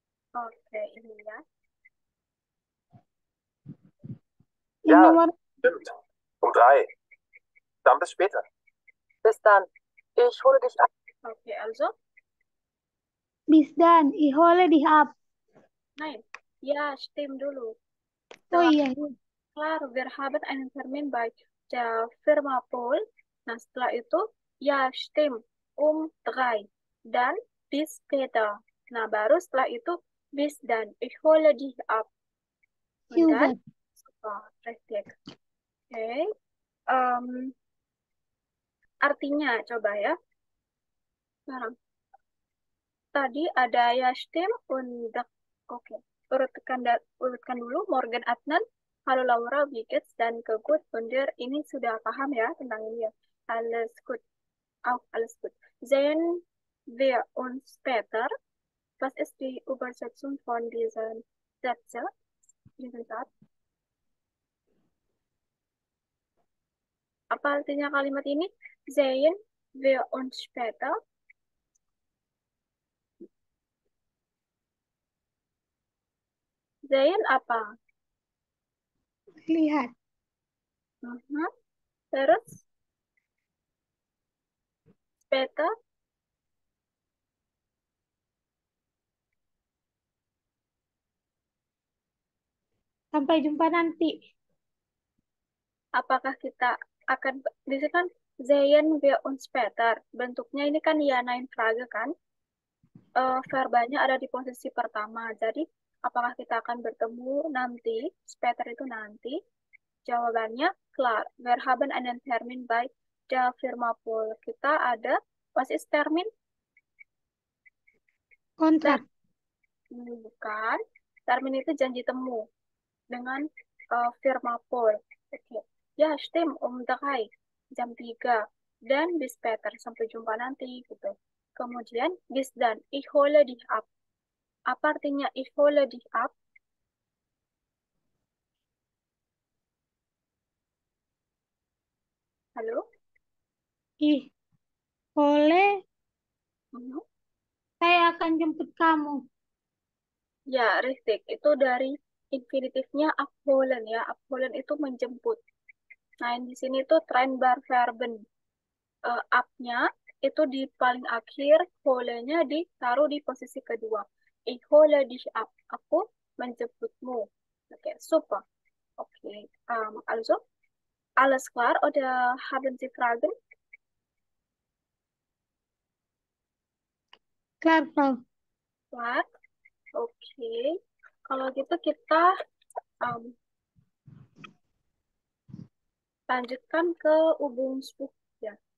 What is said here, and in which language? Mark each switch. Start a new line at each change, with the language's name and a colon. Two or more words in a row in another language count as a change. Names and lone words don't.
Indonesian: Oke, ini ya. Yang
German: Ja,
Indonesian: nomor
German: stimmt. Um 3. Dann bis später. Bis dann. Ich hole dich ab. Oke, also. bis dan. Ich hole dich ab. Nein. Ja, stimmt dulu. Oh
Indonesian: Setelah iya.
German: klar, wir haben einen Termin bei der Firma Pol.
Indonesian: Nah, setelah itu, ya,
German: stimmt. Um 3. Dan bis später.
Indonesian: Nah, baru setelah itu,
German: bis dann. Ich hole dich ab. Und dann, Super. super, richtig.
Indonesian: Oke. Artinya, coba ya. Sekarang. Tadi ada ya
German: stimmt und oke.
Indonesian: Urutkan dulu Morgan Adnan.
German: Halo Laura, wie geht's?
Indonesian: Dan ke Good Wunder. Ini sudah paham ya tentang ini ya.
German: Alles gut. Auch alles gut. Sehen wir uns später. Was ist die Übersetzung von diesen Sätzen? Diesen Satz?
Indonesian: Apa artinya kalimat ini?
German: Sehen wir uns später. Sehen apa?
Indonesian: Lihat. Terus später. Sampai jumpa nanti. Apakah kita akan di sini kan
German: sehen wir uns später.
Indonesian: Bentuknya ini kan ya
German: nine Frage
Indonesian: kan. Verbanya ada di posisi pertama. Jadi apakah kita akan bertemu nanti? Später itu nanti. Jawabannya klar.
German: Wir haben einen Termin bei der Firma Pol.
Indonesian: Kita ada
German: was ist Termin?
Indonesian: Kontrak. Bukan. Termin itu janji temu dengan firma Pol. Oke. Ya,
German: stimmt, um 3,
Indonesian: jam 3.
German: Dan bis später,
Indonesian: sampai jumpa nanti, gitu. Kemudian,
German: bis dan, ich hole dich ab.
Indonesian: Apa artinya
German: ich hole dich ab?
Indonesian: Halo? Ih, boleh. Mhm. Saya akan jemput kamu.
German: Ya, richtig.
Indonesian: Itu dari infinitifnya abholen ya. Abholen itu menjemput. Nah, di sini tuh Trennbarverben. Up-nya itu di paling akhir, hole-nya ditaruh di posisi kedua.
German: Ich hole dich ab.
Indonesian: Aku menjemputmu. Oke, super. Oke,
German: also, alles klar oder haben Sie Fragen? Klar, Frau. Klar.
Indonesian: Oke. Kalau gitu kita um, lanjutkan ke Übungsbuch ya.